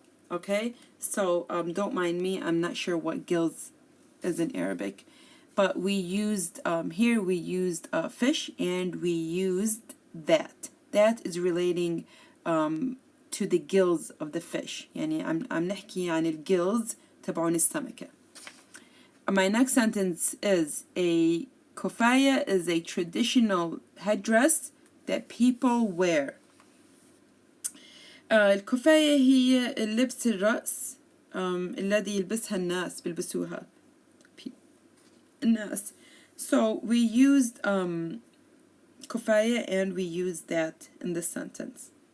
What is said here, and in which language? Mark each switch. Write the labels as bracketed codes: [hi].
[en] Okay, so don't mind me, I'm not sure what gills is in Arabic, but we used here we used fish and we used that. That is relating to the gills of the fish. [ar] يعني عم نحكي عن الجills تبعون السمكة. [en] My next sentence is, a kufaya is a traditional headdress that people wear. [ar] الكفاية هي اللبس الرأس الذي يلبسها الناس بيلبسوها الناس. [en] So we used kufaya and we used that in this sentence.